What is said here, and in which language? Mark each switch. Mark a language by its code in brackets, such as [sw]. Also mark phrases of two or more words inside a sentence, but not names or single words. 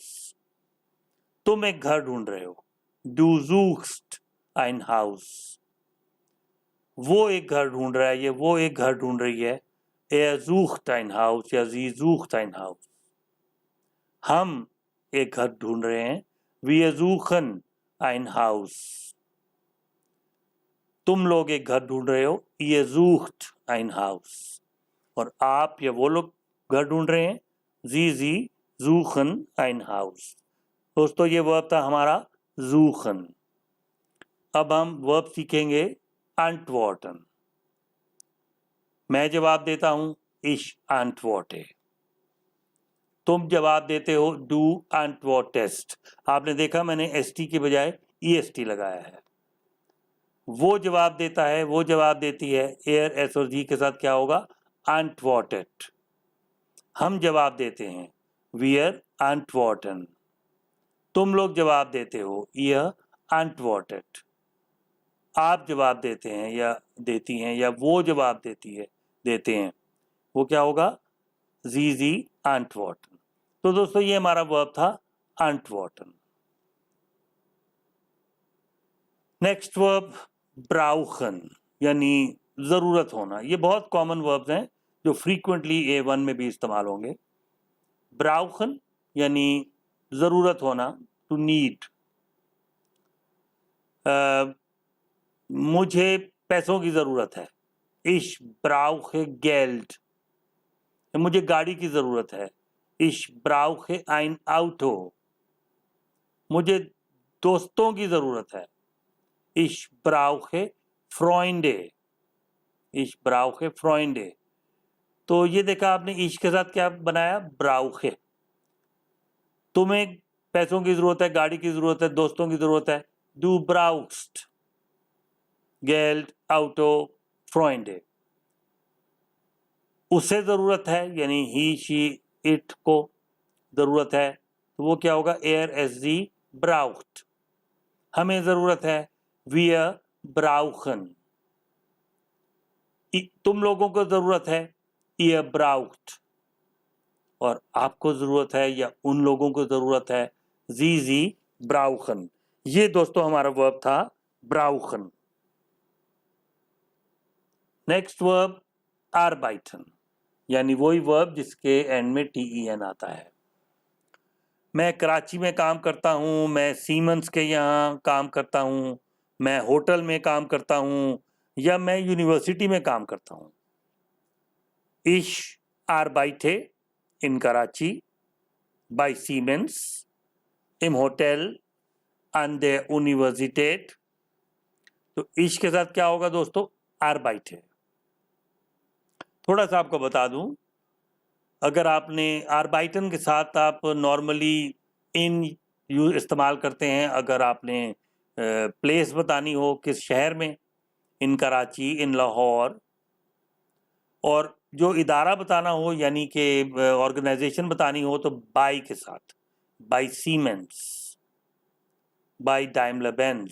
[ur] تم ایک گھر ڈھونڈ رہے ہو, [de] du suchst ein Haus। [ur] وہ ایک گھر ڈھونڈ رہا ہے یا وہ ایک گھر ڈھونڈ رہی ہے, [de] er sucht ein Haus या sie sucht ein Haus। [ur] ہم ایک گھر ڈھونڈ رہے ہیں, [de] wir suchen ein Haus। [ur] تم لوگ ایک گھر ڈھونڈ رہے ہو, [de] ihr sucht ein Haus। [ur] اور آپ یا وہ لوگ گھر ڈھونڈ رہے ہیں, [de] sie suchen ein Haus। [ur] دوستو یہ ورب تھا ہمارا suchen. اب ہم ورب سیکھیں گے antworten. میں جواب دیتا ہوں, [de] ich antworte। [ur] تم جواب دیتے ہو, [de] du antwortest। [ur] آپ نے دیکھا میں نے st کے بجائے est لگایا ہے. وہ جواب دیتا ہے، وہ جواب دیتی ہے, [de] er s [ur] اور جی کے ساتھ کیا ہوگا، antwortet. ہم جواب دیتے ہیں, [de] wir antworten। [ur] تم لوگ جواب دیتے ہو, [de] ihr antwortet। [ur] آپ جواب دیتے ہیں یا دیتی ہیں یا وہ جواب دیتے ہیں، وہ کیا ہوگا, [de] sie antworten। [ur] تو دوستو یہ ہمارا ورب تھا antworten. [en] next verb brauchen, [ur] یعنی ضرورت ہونا. یہ بہت [en] common verbs [ur] ہیں جو فریکوئنٹلی A1 میں بھی استعمال ہوں گے. brauchen یعنی ضرورت ہونا, [en] to need. [ur] مجھے پیسوں کی ضرورت ہے. [de] Ich brauche Geld. [ur] مجھے گاڑی کی ضرورت ہے. [de] Ich brauche ein Auto. [ur] مجھے دوستوں کی ضرورت ہے. [de] Ich brauche Freunde. Ich brauche Freunde. [ur] تو یہ دیکھا آپ نے ich کے ساتھ کیا بنایا؟ [de] brauche. [ur] تمہیں پیسوں کی ضرورت ہے، گاڑی کی ضرورت ہے، دوستوں کی ضرورت ہے. [de] Du brauchst Geld, Auto, Freunde. [ur] اسے ضرورت ہے یعنی [en] he she it [ur] کو ضرورت ہے تو وہ کیا ہوگا؟ [de] sie braucht. [ur] ہمیں ضرورت ہے [de] wir brauchen. [ur] تم لوگوں کو ضرورت ہے [de] ihr braucht. [ur] اور آپ کو ضرورت ہے یا ان لوگوں کو ضرورت ہے [de] sie brauchen. [ur] یہ دوستو ہمارا ورب تھا brauchen. [en] next verb [ur] arbeiten یعنی وہی ورب جس کے اینڈ میں TEN آتا ہے. میں کراچی میں کام کرتا ہوں، میں سیمنز کے یہاں کام کرتا ہوں، میں ہوٹل میں کام کرتا ہوں، یا میں یونیورسٹی میں کام کرتا ہوں. [de] Ich arbeite in Karachi bei Siemens im Hotel an der Universität. [ur] تو ich کے ساتھ کیا ہوگا دوستو؟ arbeite. تھوڑا سا آپ کو بتا دوں، اگر آپ نے arbeiten کے ساتھ آپ نارملی ان استعمال کرتے ہیں اگر آپ نے پلیس بتانی ہو کس شہر میں، ان کراچی، ان لاہور، اور جو ادارہ بتانا ہو یعنی کہ آرگنائزیشن بتانی ہو تو بائی کے ساتھ، بائی سیمنس، بائی ڈائملر بینز.